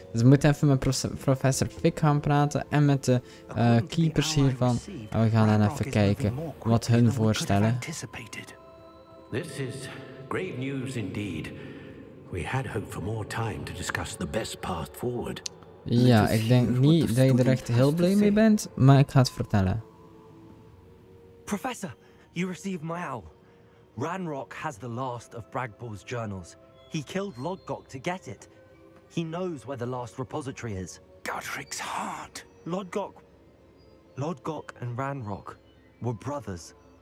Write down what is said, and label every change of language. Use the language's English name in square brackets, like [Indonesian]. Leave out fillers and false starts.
[Dutch] Dus we moeten even met professor Fik gaan praten en met de keepers hiervan. En we gaan dan even kijken wat hun voorstellen. [English] This is great news indeed. We had hoped for more time to discuss the best path forward. [Dutch] Ja, ik denk niet dat je er echt heel blij mee bent, maar ik ga het vertellen. [English] Professor, you received my owl. Ranrock has the last of Bragbor's journals. He killed Lodgok to get it. He knows where the last repository is. Godric's heart. Lodgok and Ranrock were brothers.